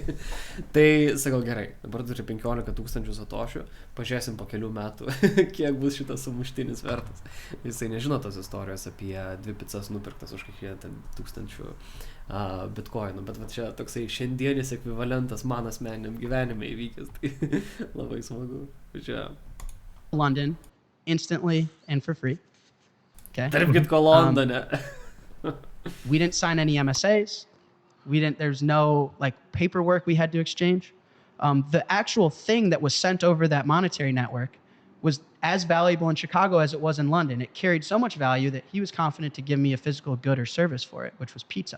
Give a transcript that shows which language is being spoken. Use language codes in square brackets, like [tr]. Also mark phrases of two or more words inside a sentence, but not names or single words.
[lt] Tai sakau, gerai, dabar turi 15 000 Satošių, pažiūrėsim po kelių metų, kiek bus šitas sumuštinis vertas. Jisai nežino tos istorijos apie 2 pizzas nupirktas už kiekvieną 1000 bitcoinų, bet va čia toksai šiandienis ekvivalentas man asmeniniam gyvenime įvykęs, tai labai smagu. Čia. [en] London. Instantly and for free. Okay. [lt] Tarp kitko Londone. [en] We didn't sign any MSAs. There's no like paperwork we had to exchange. The actual thing that was sent over that monetary network was as valuable in Chicago as it was in London. It carried so much value that he was confident to give me a physical good or service for it, which was pizza.